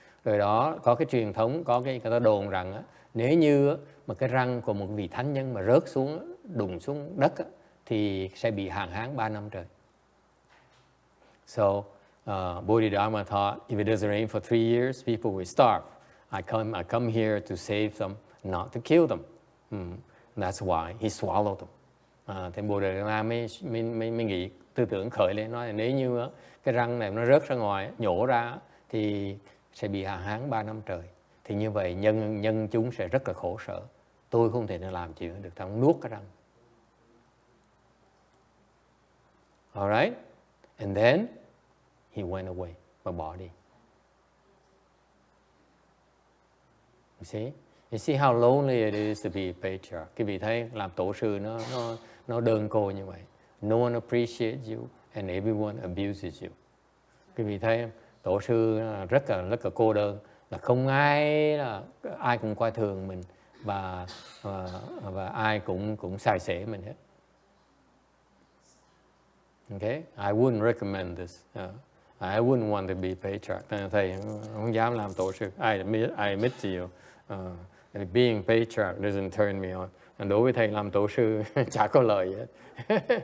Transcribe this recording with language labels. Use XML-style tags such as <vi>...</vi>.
<vi>Rồi đó có cái truyền thống, có cái người ta đồn rằng á, nếu như mà cái răng của một vị thánh nhân mà rớt xuống, đụng xuống đất á, thì sẽ bị hạn hán 3 năm trời. So</vi> <en>Bodhidharma thought, if it doesn't rain for 3 years, people will starve. I come here to save them, not to kill them. That's why he swallowed them.</en> <vi>Thì Bodhidharma mới nghĩ, tư tưởng khởi lên, nói là nếu như cái răng này nó rớt ra ngoài, nhổ ra, thì sẽ bị hạn hán 3 năm trời. Thì như vậy nhân chúng sẽ rất là khổ sở. Tôi không thể làm chuyện được, thằng nuốt cái răng.</vi> <en>Alright? And then he went away,</en> <vi>và bỏ đi.</vi> <en>You see how lonely it is to be a patriarch.</en> <vi>Quý vị thấy làm tổ sư nó đơn côi như vậy.</vi> <en>No one appreciates you and everyone abuses you.</en> <vi>Quý vị thấy tổ sư rất là cô đơn, là không ai cũng coi thường mình và ai cũng sai sẻ mình hết.</vi> <en>Okay, I wouldn't recommend this. I wouldn't want to be patriarch.</en> <vi>Thầy không dám làm tổ sư.</vi> <en>I admit to you, being patriarch doesn't turn me on.</en> <vi>Đối với thầy làm tổ sư chả có lợi hết.</vi>